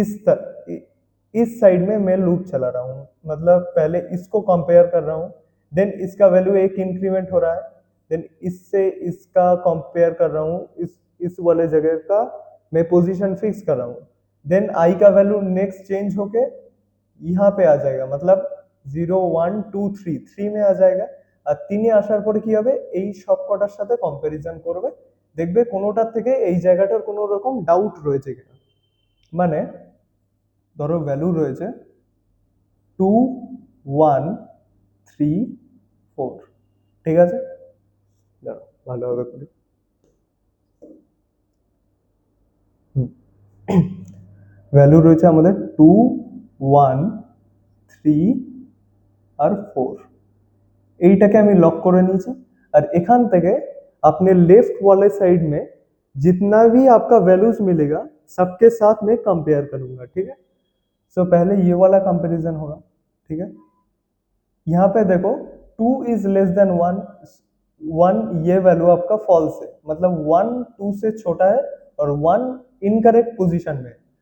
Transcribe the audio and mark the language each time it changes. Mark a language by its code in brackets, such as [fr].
[hi] इस साइड में मैं लूप चला रहा हूँ, मतलब पहले इसको कंपेयर कर रहा हूँ, देन इसका वैल्यू एक इंक्रीमेंट हो रहा है, देन इससे इसका कंपेयर कर रहा हूँ, इस वाले जगह का मैं पोजीशन फिक्स कर रहा हूँ, देन आई का वैल्यू नेक्स्ट चेंज होके यहाँ पे आ जाएगा, मतलब 0 1 2 3 3 में आ जाएगा। [bn] আর 3 আসার পরে কি হবে এই সবকটার সাথে কম্পারিজন করবে, দেখবে কোনোটার থেকে এই জায়গাটার কোনো রকম ডাউট রয়েছে কিনা। মানে ধরো ভ্যালু রয়েছে 2 1 3 4, ঠিক আছে। দাঁড়াও ভালোভাবে করি। ভ্যালু রয়েছে আমাদের 2 1 3 আর 4, এইটাকে আমি लॉक করে নিয়েছি। [hi] और [bn] এখান থেকে [hi] अपने लेफ्ट वाले साइड में जितना भी आपका वैल्यूज मिलेगा सबके साथ में कंपेयर करूंगा, ठीक है। सो पहले ये वाला कंपैरिजन होगा, ठीक है। यहाँ पे देखो 2 इज लेस देन 1, 1 ये वैल्यू आपका फॉल्स है, मतलब 1 2 से छोटा है और 1 इनकरेक्ट पोजीशन में।